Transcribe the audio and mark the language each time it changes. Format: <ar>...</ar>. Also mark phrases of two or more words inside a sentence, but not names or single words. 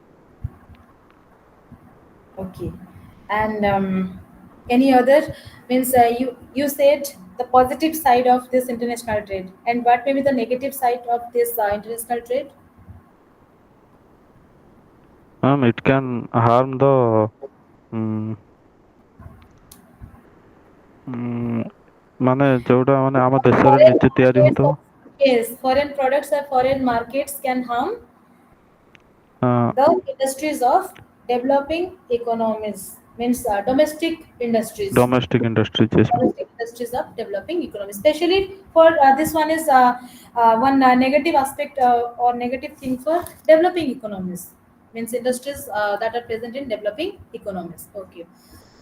<en>Okay. And any other, means you said the positive side of this international trade, and what may be the negative side of this international trade? Ma'am, it can harm the</en> <or>ମାନେ ଯୋଉଟା ମାନେ ଆମ ଦେଶରେ Foreign ନିଜେ ତିଆରି markets ହଉଥିବ.</or> <en>yes, foreign products or foreign markets can harm the industries of developing economies, means domestic industries. Domestic industries, yes, ma'am. Domestic industries of developing economies, especially for this one is one negative aspect or negative thing for developing economies, means industries that are present in developing economies.</en>